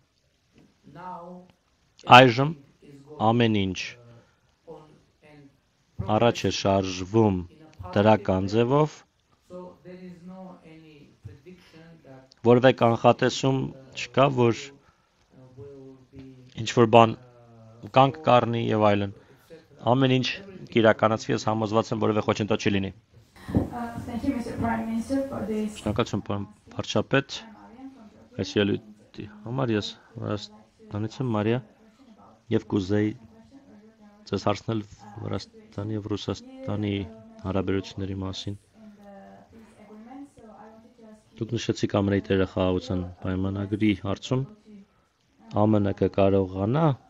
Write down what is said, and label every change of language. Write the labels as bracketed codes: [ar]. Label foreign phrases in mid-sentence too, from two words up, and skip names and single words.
[hy] այժմ ամեն ինչ առաջ է շարժվում դրական ձևով, որևէ կանխատեսում չկա, որ ինչ-որ բան կանգ կառնի եւ այլն։ Ամեն ինչ կիրականացվի, ես համոզված եմ, որևէ խոչընդոտ չի լինի։ [en] Thank you, Mr. Prime Minister, for this. [hy] Շնորհակալություն, պարոն վարչապետ։ Այս ելույթի համար ես Վրաստանից եմ, Մարիա, եւ կուզեի ձեզ հարցնել Վրաստանի եւ Ռուսաստանի հարաբերությունների մասին։ Դուք նշեցիք ԱՄՆ-ի տերը խաղաղության պայմանագրի հարցում ԱՄՆ կկարողանա